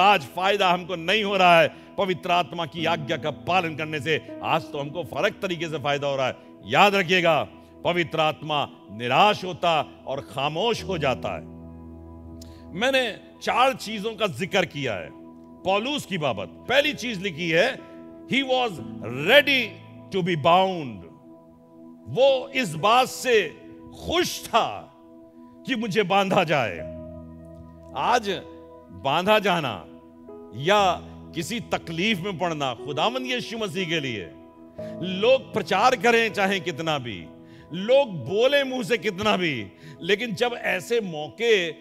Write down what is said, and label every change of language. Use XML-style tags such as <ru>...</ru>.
<hi>आज फायदा हमको नहीं हो रहा है पवित्र आत्मा की आज्ञा का पालन करने से, आज तो हमको फर्क तरीके से फायदा हो रहा है। याद रखिएगा, पवित्र आत्मा निराश होता और खामोश हो जाता है। मैंने 4 चीजों का जिक्र किया है पौलुस की बाबत। पहली चीज लिखी है,</hi> <en>he was ready to be bound।</en> <hi>वो इस बात से खुश था कि मुझे बांधा जाए। आज बांधा जाना या किसी तकलीफ में पड़ना खुदावंद यीशु मसीह के लिए, लोग प्रचार करें चाहे कितना भी, लोग बोले मुंह से कितना भी, लेकिन जब ऐसे मौके</hi>